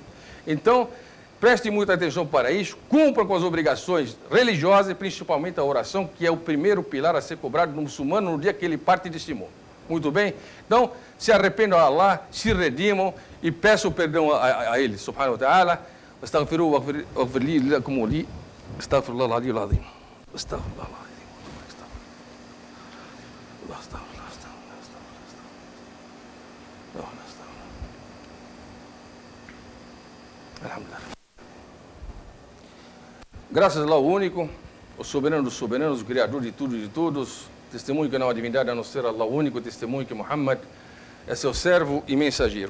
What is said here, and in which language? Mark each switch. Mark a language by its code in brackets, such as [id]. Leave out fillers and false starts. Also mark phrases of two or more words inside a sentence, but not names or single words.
[pt] Então, preste muita atenção para isso, cumpra com as obrigações religiosas, principalmente a oração, que é o primeiro pilar a ser cobrado do muçulmano no dia que ele parte deste mundo. Muito bem? Então, se arrependam a Allah, se redimam e peçam perdão a Ele, [ar] سبحانه وتعالى. Astaghfiru waghfir li lakum wa li astaghfirullah al-aliyyul azim. أستغفر الله العظيم. Astaghfirullah. [pt] Graças a Allah, o único, o soberano dos soberanos, o criador de tudo e de todos, testemunho que não há divindade a não ser Allah, o único, testemunho que Muhammad é seu servo e mensageiro.